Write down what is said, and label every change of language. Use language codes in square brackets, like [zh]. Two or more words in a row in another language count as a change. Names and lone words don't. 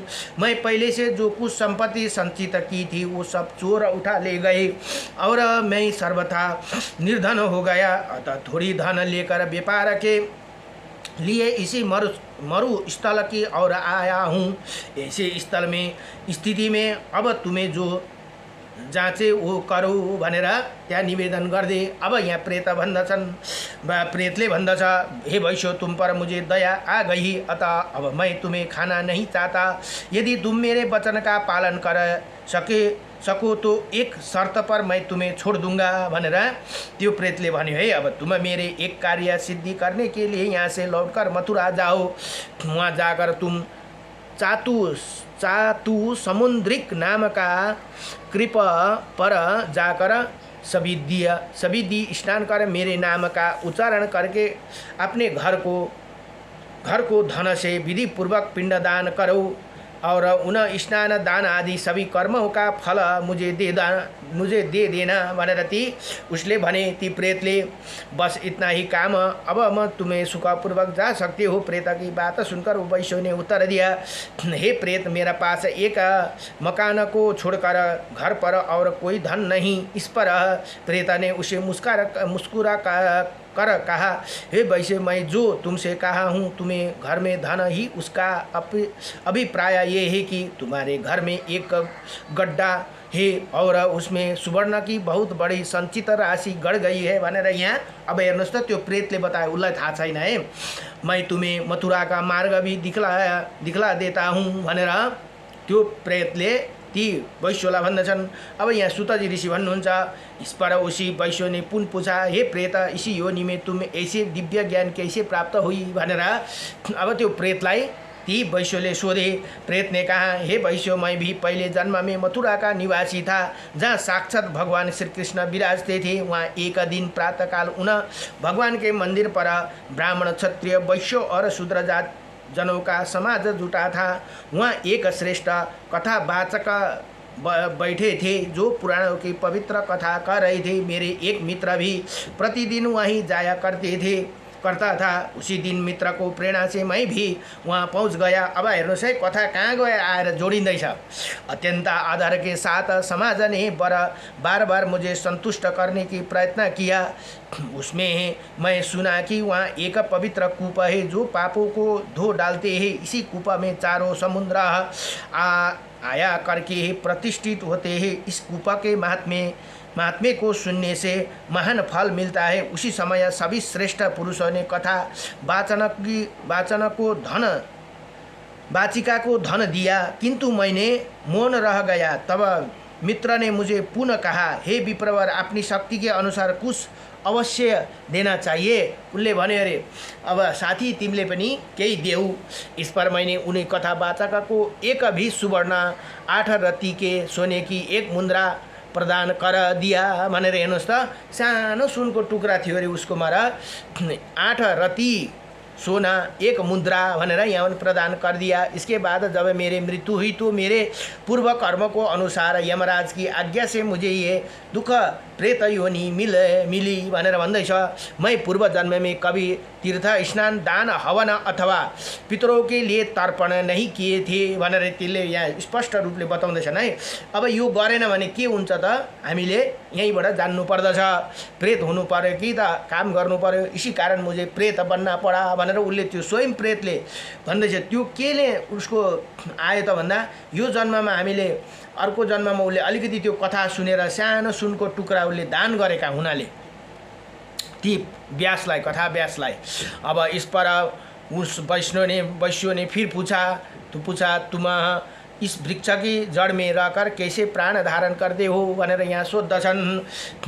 [hi] मैं पहले से जो कुछ संपत्ति संचित की थी वो सब चोर उठा ले गए और मैं सर्वथा निर्धन हो गया। अतः थोड़ी धन लेकर व्यापार के लिए इसी मरु स्थल की ओर आया हूँ। ऐसे स्थल में स्थिति में अब तुम्हें जो जाँचे वो करो [ne] भनेर त्यहाँ निवेदन गर्दे। अब यहाँ प्रेतले भन्दछ, [hi] हे वैश्य, तुम पर मुझे दया आ गई, अतः अब मैं तुम्हें खाना नहीं चाहता। यदि तुम मेरे वचन का पालन कर सको तो एक शर्त पर मैं तुम्हें छोड़ दूंगा [ne] भनेर त्यो प्रेतले भन्यो, [hi] है, अब तुम मेरे एक कार्य सिद्धि करने के लिए यहाँ से लौटकर मथुरा जाओ। वहाँ जाकर तुम चातु समुद्रिक नाम का कृप पर जाकर सविधि स्नान कर मेरे नाम का उच्चारण करके अपने घर को धन से विधि पूर्वक पिंडदान करो और उन स्नान दान आदि सभी कर्मों का फल मुझे दे देना [ne] भनेर ती उसले भने। ती प्रेतले, [hi] बस इतना ही काम, अब मैं तुम्हें सुखपूर्वक जा सकते हो। प्रेत की बात सुनकर वैश्य ने उत्तर दिया, हे प्रेत, मेरा पास एक मकान को छोड़कर घर पर और कोई धन नहीं। इस पर प्रेत ने उसे मुस्कुरा कर कहा, हे वैश्य, मैं जो तुमसे कहा हूँ तुम्हें घर में धन ही, उसका अभिप्राय ये है कि तुम्हारे घर में एक गड्ढा है और उसमें सुवर्ण की बहुत बड़ी संचित राशि गड़ गई है [ne] भनेर यहाँ अब हेर्नुहोस् त त्यो प्रेतले बतायो। उसलाई थाहा छैन है, [hi] मैं तुम्हें मथुरा का मार्ग भी दिखला देता हूँ [ne] भनेर त्यो प्रेतले ती वैश्यलाई भन्दछन्। अब यहाँ सुतजी ऋषि भन्नुहुन्छ, [hi] इस पर उसी वैश्य ने पुन पूछा, हे प्रेत, इसी योनि में तुम ऐसे दिव्य ज्ञान कैसे प्राप्त हुई [ne] भनेर अब त्यो प्रेतलाई ती वैश्यले सोधे। [hi] प्रेत ने कहा, हे वैश्य, मैं भी पहले जन्म में मथुरा का निवासी था, जहाँ साक्षात भगवान श्री कृष्ण विराजते थे। वहाँ एक दिन प्रातःकाल उन भगवान के मंदिर पर ब्राह्मण, क्षत्रिय, वैश्य और शूद्र जात जनों का समाज जुटा था। वहाँ एक श्रेष्ठ कथावाचक बैठे थे जो पुराणों की पवित्र कथा कर रहे थे। मेरे एक मित्र भी प्रतिदिन वहीं जाया करता था। उसी दिन मित्र को प्रेरणा से मैं भी वहाँ पहुँच गया। [ne] अब हेर्नुहोस् है, कथा कहाँ गयो आएर जोडिँदैछ। [hi] अत्यंत आदर के साथ समाज ने बार बार मुझे संतुष्ट करने की प्रयत्न किया। उसमें मैं सुना कि वहाँ एक पवित्र कूप है जो पापों को धो डालते हैं। इसी कूप में चारों समुद्र आया करके प्रतिष्ठित होते हैं। इस कूप के महात्म्य को सुनने से महान फल मिलता है। उसी समय सभी श्रेष्ठ पुरुषों ने कथा वाचिका को धन दिया, किंतु मैंने मौन रह गया। तब मित्र ने मुझे पुनः कहा, हे विप्रवर, अपनी शक्ति के अनुसार कुछ अवश्य देना चाहिए। [ne] उनले भने, अरे अब साथी तिमीले पनि केही देऊ। [hi] इस पर मैंने उन्हें कथावाचक को एक भी सुवर्ण 8 रत्ती के सोने की एक मुद्रा प्रदान कर दिया [ne] भनेर हेर्नुहोस् त। सानो सुनको टुक्रा थियो अरे उसको मारा 8 रत्ती सोना 1 मुद्रा भनेर यहाँ [hi] प्रदान कर दिया। इसके बाद जब मेरे मृत्यु हुई तो मेरे पूर्व कर्म को अनुसार यमराज की आज्ञा से मुझे ये दुख प्रेत योनि मिली [ne] भनेर भन्दैछ। [hi] मैं पूर्व जन्म में कभी तीर्थ स्नान दान हवन अथवा पितरों के लिए तर्पण नहीं किए थे [ne] भनेर त्यसले यहाँ स्पष्ट रूपले बताउँदैछन् है। अब यो गरेन भने के हुन्छ त हामीले यहीँबाट जान्नु पर्दछ। प्रेत हुनु पर्यो कि त काम गर्नु पर्यो, [hi] इसी कारण मुझे प्रेत बन्ना पडा [ne] भनेर उसले त्यो स्वयं प्रेतले भन्दैछ। त्यो केले उसको आयो त भन्दा यो जन्ममा हामीले अर्को जन्ममा उसले अलिकति त्यो कथा सुनेर सानो सुनको टुक्रा उसले दान गरेका हुनाले ती व्यासलाई कथा व्यासलाई। [hi] अब इस पर उस वैश्य ने फिर पूछा तुम इस वृक्ष की जड़ में रहकर कैसे प्राण धारण करते हो [ne] भनेर यहाँ सोध्दछन्।